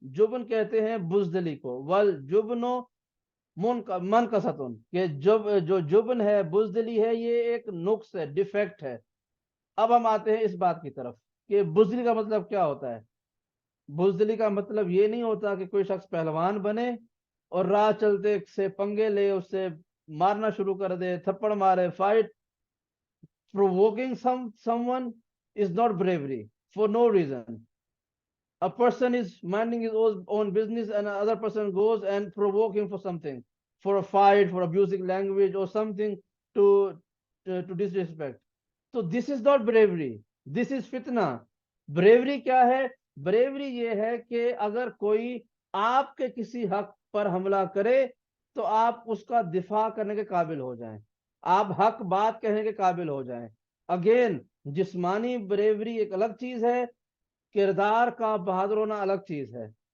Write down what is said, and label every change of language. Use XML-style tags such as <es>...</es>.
<ur>جبن کہتے ہیں بزدلی کو.</ur> <ar>والجبن منکستن،</ar> <ur>کہ جو جبن ہے، بزدلی ہے، یہ ایک نقص ہے، ڈیفیکٹ ہے. اب ہم آتے ہیں اس بات کی طرف کہ بزدلی کا مطلب کیا ہوتا ہے. بزدلی کا مطلب یہ نہیں ہوتا کہ کوئی شخص پہلوان بنے اور راہ چلتے سے پنگے لے، اس سے مارنا شروع کر دے، تھپڑ مارے، fight.</ur> <en>Provoking someone is not bravery for no reason. A person is minding his own business and another person goes and provoke him for something, for a fight, for abusing language or something to disrespect. So this is not bravery. This is fitna.</en> <ur>Bravery کیا ہے؟ bravery یہ ہے کہ اگر کوئی آپ کے کسی حق پر حملہ کرے تو آپ اس کا دفاع کرنے کے قابل ہو جائیں، آپ حق بات کہنے کے قابل ہو جائیں. اگین جسمانی بریوری ایک الگ چیز ہے، کردار کا بہادر ہونا الگ چیز ہے.</ur>